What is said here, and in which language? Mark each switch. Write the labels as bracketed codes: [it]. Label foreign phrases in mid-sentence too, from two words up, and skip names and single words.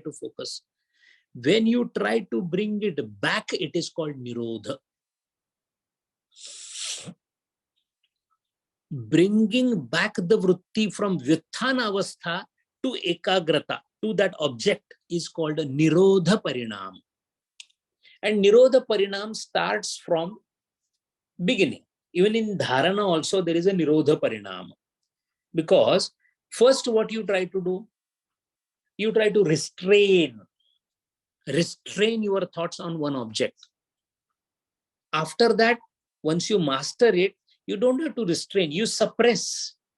[en] Again, you try to focus. When you try to bring it back, it is called nirodha. Bringing back the vritti from [sa] व्युत्थान अवस्था [en] to ekagrata, to that object, is called a [sa] निरोध परिणाम. [en] And [sa] निरोध परिणाम [en] starts from beginning. Even in dharana also there is a [sa] निरोध परिणाम. [en] Because first what you try to do, you try to restrain your thoughts on one object. After that, once you master it, you don't have to restrain, you suppress.